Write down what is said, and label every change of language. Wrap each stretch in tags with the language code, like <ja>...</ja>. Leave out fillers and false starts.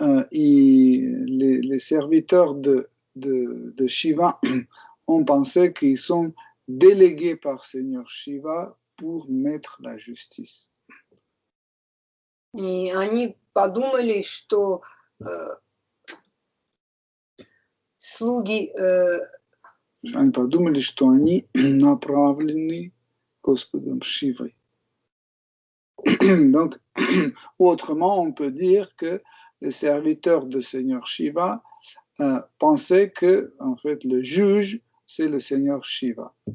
<fr>les serviteurs de Shiva ont pensé qu'ils sont délégués par Seigneur Shiva pour mettre la justice.</fr> <ru>и они подумали, что слуги Они подумали, что они направлены Господом Шивой.</ru> <fr>Donc, autrement, on peut dire que les serviteurs de Seigneur Shiva pensaient que, en fait, le juge, c'est le Seigneur Shiva.</fr>